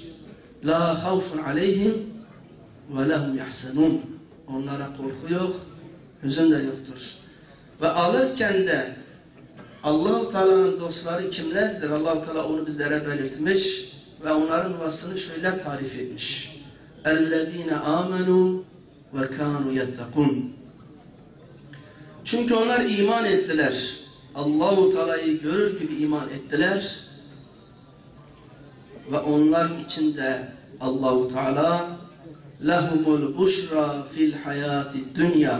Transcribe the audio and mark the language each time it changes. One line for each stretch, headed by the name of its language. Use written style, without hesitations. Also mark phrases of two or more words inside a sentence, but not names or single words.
Arabic: لا خوف عليهم ولا هم يحزنون.
Turkish: Onlara korku yok, hüzün de yoktur. Ve alırken de Allah-u Teala'nın dostları kimlerdir? Allah-u Teala onu bizlere belirtmiş ve onların vasfını şöyle tarif etmiş.
Arabic: اَلَّذ۪ينَ آمَنُوا وَكَانُوا يَتَّقُونَ.
Turkish: Çünkü onlar iman ettiler. Allah-u Teala'yı görür gibi iman ettiler. Ve onlar için de Allah-u Teala
Arabic: لَهُمُ الْبُشْرَى فِي الْحَيَاةِ الدُّنْيَا.